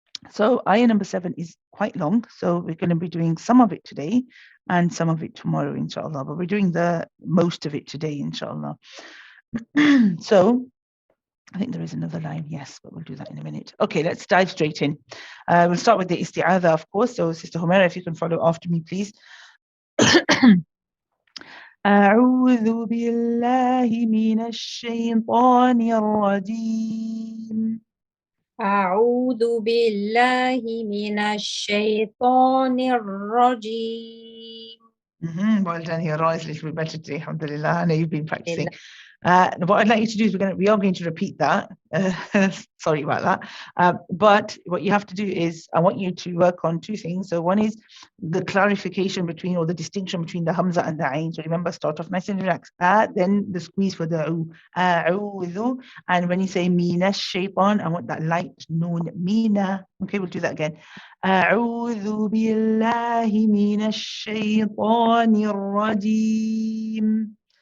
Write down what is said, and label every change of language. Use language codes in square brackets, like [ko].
[en] So ayah number 7 is quite long, so we're going to be doing some of it today and some of it tomorrow, inshallah. But we're doing the most of it today, inshallah. So I think there is another line, yes, but we'll do that in a minute. Okay, let's dive straight in. We'll start with the isti'adha, of course. So Sister Humaira, if you can follow after me, please. [ar] أعوذ بالله من الشيطان الرجيم. أعوذ بالله من الشيطان الرجيم. [en] Well done. Your Ra is a little bit better today, alhamdulillah. I know you've been practicing. What I'd like you to do is we are going to repeat that. Sorry about that. But what you have to do is I want you to work on two things. So one is the clarification between, or the distinction between the Hamza and the Ain. So remember, start off nice and relaxed. Then the squeeze for the A'udhu. And when you say Mina Shaytan, I want that light noon. Mina. Okay, we'll do that again. [ar] أعوذ بالله من الشيطان الرجيم.